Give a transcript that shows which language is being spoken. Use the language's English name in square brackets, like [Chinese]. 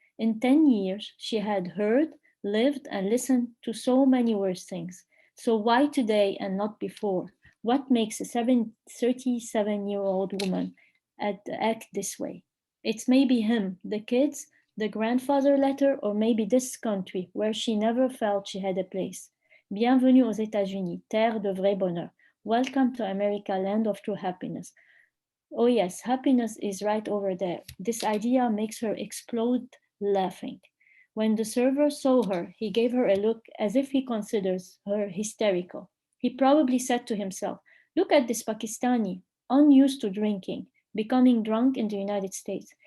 [English] In 10 years, she had heard, lived, and listened to so many worse things. So why today and not before? What makes a 37-year-old woman act this way? It's maybe him, the kids, the grandfather letter, or maybe this country where she never felt she had a place. [French] Bienvenue aux États-Unis, terre de vrai bonheur. [English] Welcome to America, land of true happiness. Oh yes, happiness is right over there. This idea makes her explode laughing. When the server saw her, he gave her a look as if he considers her hysterical. He probably said to himself, "Look at this Pakistani, unused to drinking, becoming drunk in the United States.